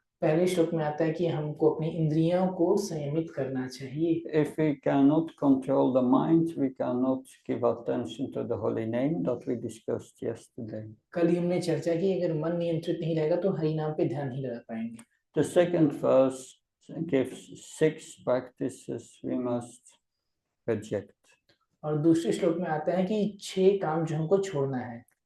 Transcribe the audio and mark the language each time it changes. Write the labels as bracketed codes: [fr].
[hi] पहले श्लोक में आता है कि हमको अपनी इंद्रियों को संयमित करना चाहिए। [en] If we cannot control the mind, we cannot give attention to the holy name that we discussed yesterday. [hi] कल ही हमने चर्चा की, अगर मन नियंत्रित नहीं रहेगा तो हरि नाम पे ध्यान नहीं लगा पाएंगे। [en] The second verse gives 6 practices we must reject. [hi] और दूसरे श्लोक में आता है कि 6 काम जो हमको छोड़ना है।